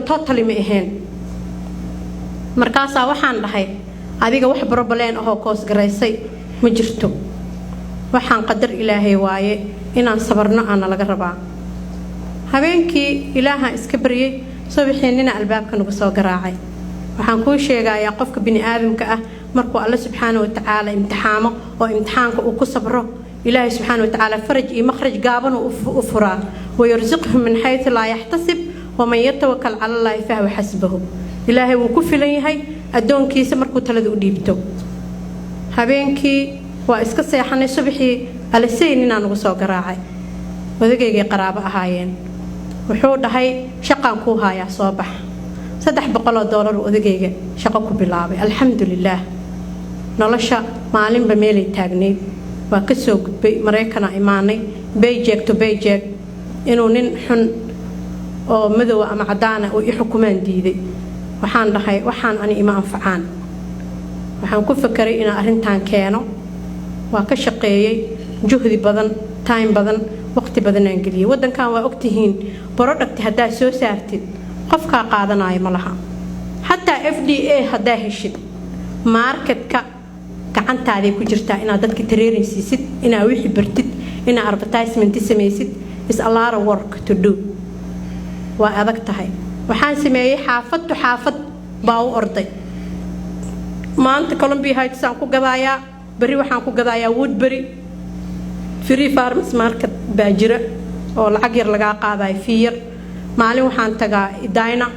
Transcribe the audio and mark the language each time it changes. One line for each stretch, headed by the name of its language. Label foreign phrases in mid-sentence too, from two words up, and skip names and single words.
Somali: totally ma ahayn markaas waxaan dhahay adiga wax problem ah oo koos gareysay ma jirto waxaan qadar Ilaahay waaye inaan sabarno aan laga rabaa habeenkii Ilaaha iska bariyay subaxeenina albaabka nagu soo garaacay waxaan ku sheegayaa qofka bini aadamka ah markuu
Arabic: الله سبحانه وتعالى
Somali: imtixaamo oo imtixaanka uu ku sabro Ilaahay
Arabic: سبحانه وتعالى
Somali: faraj iyo makhraj gaaban u furaa
Arabic: ويرزقهم من حيث لا يحتسب ومن يتوكل على الله فهو حسبه
Somali: إلهي wuu ku filan yahay adoonkiisa markuu talada u dhiibto habeenkii waa iska seexanay subaxii alaseyn inaan ugu soo garaacay wadagayga qaraabo ahaayeen wuxuu dhahay shaqaan ku haayaa soo bax $300 wadagayga shaqo ku bilaabay alxamdulillah nolosha maalinba meelay taagneed waa ka soo gudbay Mareekana imaanay
English: paycheck to paycheck
Somali: inuu nin xun oo madow ama cadaan ah oo i xukumaan diiday waxaan dhahay waxaan ani ima anfacaan waxaan ku fakaray in arintan keeno waa ka shaqeeyay juhdi badan time badan waqti badan aan galiyay wadankan waa ogtihiin product hadaa soo saartid qofka qaadanayo malaha hatta FDA hadaa heshid marketka gacantaada ku jirtaa inaad dadka training siisid inaad wixii bartid inaad advertisement sameeysid
English: is a lot of work to do
Somali: waa adag tahay waxaan sameeyay xaafad baa u orday maanta Columbia Heights aan ku gadaaya bari waxaan ku gadaaya Woodbury Free Farmers Market baa jira oo lacag yar laga qaadayo fiir maalin waxaan tagaa Idayna